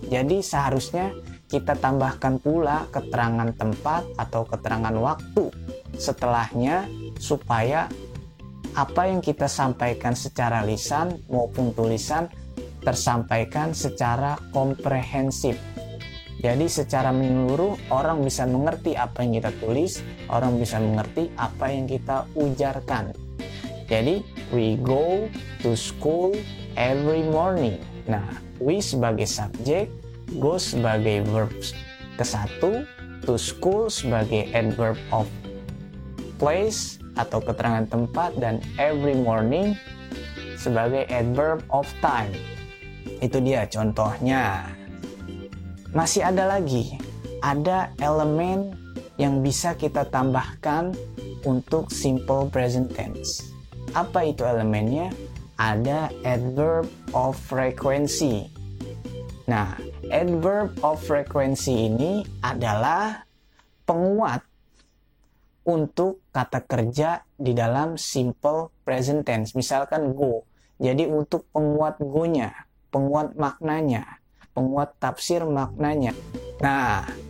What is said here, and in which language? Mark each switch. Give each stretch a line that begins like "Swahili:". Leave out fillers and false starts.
Indonesian: Jadi seharusnya kita tambahkan pula keterangan tempat atau keterangan waktu setelahnya, supaya apa yang kita sampaikan secara lisan maupun tulisan tersampaikan secara komprehensif. Jadi secara menyeluruh orang bisa mengerti apa yang kita tulis, orang bisa mengerti apa yang kita ujarkan. Jadi
English: we go to school every morning.
Indonesian: Nah, we sebagai subjek, go sebagai verb ke-1, to school sebagai adverb of place atau keterangan tempat, dan every morning sebagai adverb of time. Itu dia contohnya. Masih ada lagi, ada elemen yang bisa kita tambahkan untuk simple present tense. Apa itu elemennya? Ada adverb of frequency. Nah, adverb of frequency ini adalah penguat untuk kata kerja di dalam simple present tense. Misalkan go. Jadi untuk penguat go-nya, penguat maknanya, penguat tafsir maknanya. Nah,